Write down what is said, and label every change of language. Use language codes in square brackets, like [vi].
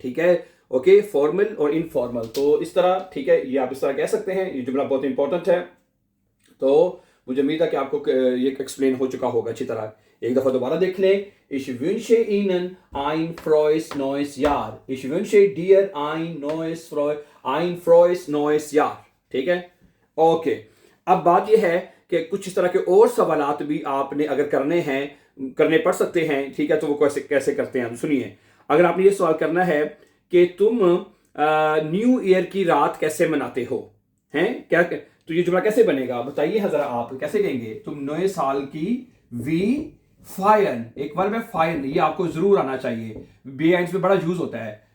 [hi] ठीक है, okay, formal और इनफॉर्मल, तो इस तरह, ठीक है, ये आप इस तरह कह सकते हैं। ये जुमला बहुत इंपॉर्टेंट है, तो मुझे उम्मीद है कि आपको ये एक्सप्लेन हो चुका होगा अच्छी तरह। एक दफा दोबारा देख लें। [de] Ich wünsche Ihnen ein frohes neues Jahr, Ich wünsche dir ein frohes neues Jahr। [hi] ठीक है, ओके। अब बात यह है कि कुछ इस तरह के और सवालात भी आपने अगर करने पड़ सकते हैं। ठीक है, तो वो कैसे कैसे करते हैं, सुनिए। अगर आपने ये सवाल करना है कि तुम न्यू ईयर की रात कैसे मनाते हो, हैं क्या, तो ये जुमला कैसे बनेगा बताइए जरा, आप कैसे कहेंगे तुम नए साल की वी फायन, एक बार में फायन, ये आपको जरूर आना चाहिए, बी एंड में बड़ा यूज होता है।